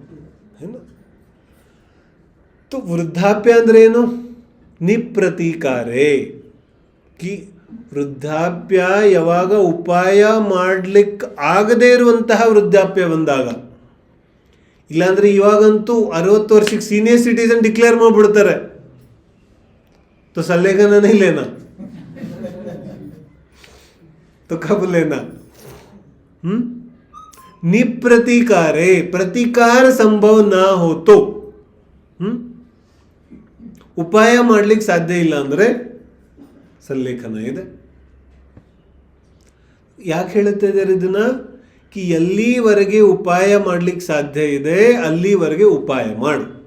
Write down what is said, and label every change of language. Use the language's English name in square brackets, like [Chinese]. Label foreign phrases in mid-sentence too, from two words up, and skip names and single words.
[Kannada] ವೃದ್ಧಾಪ್ಯ ಅಂದ್ರೆ ಏನು? ನಿಪ್ರತೀಕಾರೆ, ಕಿ ವೃದ್ಧಾಪ್ಯ ಯಾವಾಗ ಉಪಾಯ ಮಾಡ್ಲಿಕ್ಕೆ ಆಗದೇ ಇರುವಂತಹ ವೃದ್ಧಾಪ್ಯ ಬಂದಾಗ. ಇಲ್ಲಾಂದ್ರೆ ಇವಾಗಂತೂ 60 ವರ್ಷಕ್ಕೆ ಸೀನಿಯರ್ ಸಿಟಿಸನ್ ಡಿಕ್ಲೇರ್ ಮಾಡ್ಬಿಡ್ತಾರೆ. [Hindi] तो सल्लेखना नहीं लेना, तो कब लेना? निप्रतीकारे, प्रतिकार संभव ना हो तो, [Kannada] ಉಪಾಯ ಮಾಡ್ಲಿಕ್ಕೆ ಸಾಧ್ಯ ಇಲ್ಲ ಅಂದ್ರೆ ಸಲ್ಲೇಖನ ಇದೆ. ಯಾಕೆ ಹೇಳ್ತಾ ಇದ್ದಾರೆ ಇದನ್ನ? ಕಿ ಎಲ್ಲಿವರೆಗೆ ಉಪಾಯ ಮಾಡ್ಲಿಕ್ಕೆ ಸಾಧ್ಯ ಇದೆ ಅಲ್ಲಿವರೆಗೆ ಉಪಾಯ ಮಾಡು.